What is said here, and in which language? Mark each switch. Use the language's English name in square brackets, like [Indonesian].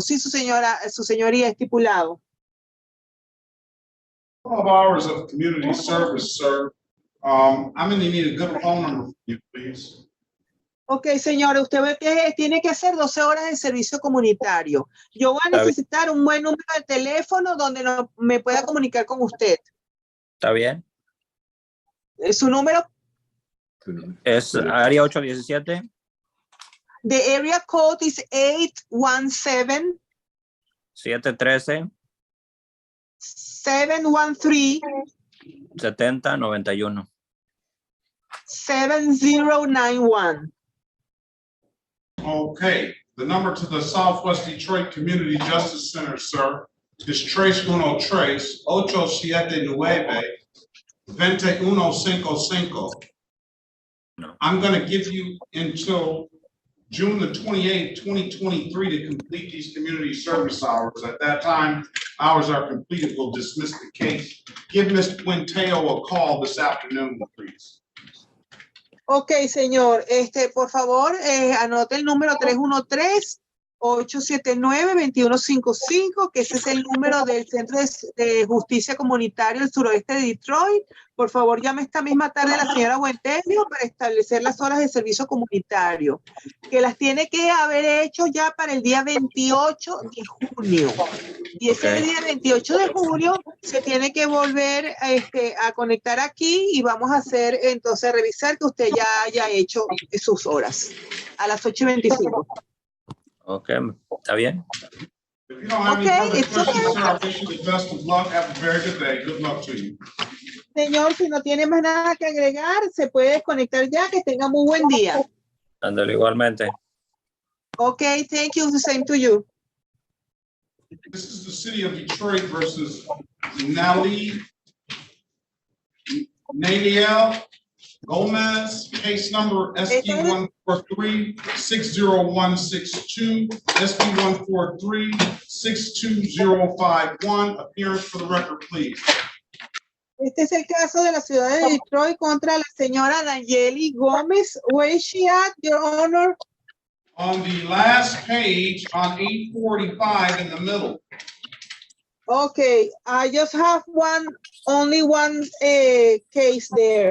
[Spanish] Sí, su señoría estipulado. [English] 12 hours of community service, sir. I'm going to need a good phone number from you, please. [Spanish] Ok, señora, usted ve que tiene que hacer 12 horas de servicio comunitario. Yo voy a necesitar un buen número de teléfono donde me pueda comunicar con usted. ¿Está bien? ¿Su número? Es área 817. [English] The area code is 817. 713. 713. 7091. 7091. Okay, the number to the Southwest Detroit Community Justice Center, sir, is [Spanish] Tres Uno Tres, [English] 879-2155. I'm going to give you until June the 28th, 2023 to complete these community service hours. At that time, hours are completed, we'll dismiss the case. Give Ms. Quinteo a call this afternoon, please. [Spanish] Ok, señor, por favor, anote el número 313-879-2155, que ese es el número del Centro de Justicia Comunitario del Suroeste de Detroit. Por favor, llame esta misma tarde a la señora Buentelio para establecer las horas de servicio comunitario, que las tiene que haber hecho ya para el día 28 de junio. Y ese día 28 de julio se tiene que volver a conectar aquí y vamos a hacer, entonces, revisar que usted ya haya hecho sus horas a las 8:25. Ok, está bien. [English] If you don't have any further questions, sir, I wish you the best of luck. Have a very good day. Good luck to you. [Spanish] Señor, si no tiene más nada que agregar, se puede desconectar ya. Que tenga muy buen día. Ándale, igualmente. [English] Ok, thank you. The same to you. This is the city of Detroit versus Naliel Gomez, case number SP 143-60162, SP 143-62051. Appearance for the record, please. [Spanish] Este es el caso de la ciudad de Detroit contra la señora Nayeli Gómez. [English] Where is she at, Your Honor? On the last page, on 845 in the middle. Okay, I just have only one case there.